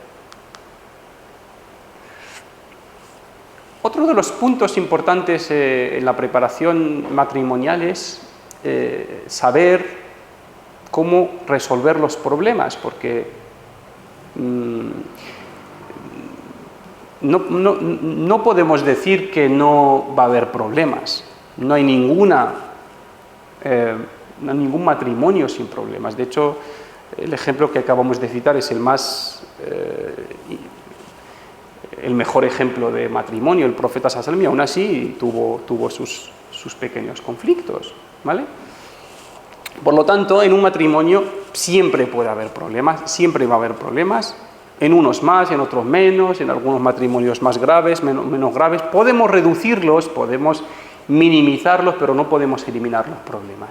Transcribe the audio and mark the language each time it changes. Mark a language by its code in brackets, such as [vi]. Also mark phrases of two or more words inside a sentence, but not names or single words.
[es] Otro de los puntos importantes en la preparación matrimonial es saber cómo resolver los problemas, porque no podemos decir que no va a haber problemas. No hay ningún matrimonio sin problemas. De hecho, el ejemplo que acabamos de citar es el mejor ejemplo de matrimonio, el profeta [ar] صلى الله عليه وسلم, [es] aún así tuvo sus pequeños conflictos, ¿vale? Por lo tanto, en un matrimonio siempre puede haber problemas, siempre va a haber problemas, en unos más, en otros menos, en algunos matrimonios más graves, menos graves. Podemos reducirlos, podemos minimizarlos, pero no podemos eliminar los problemas.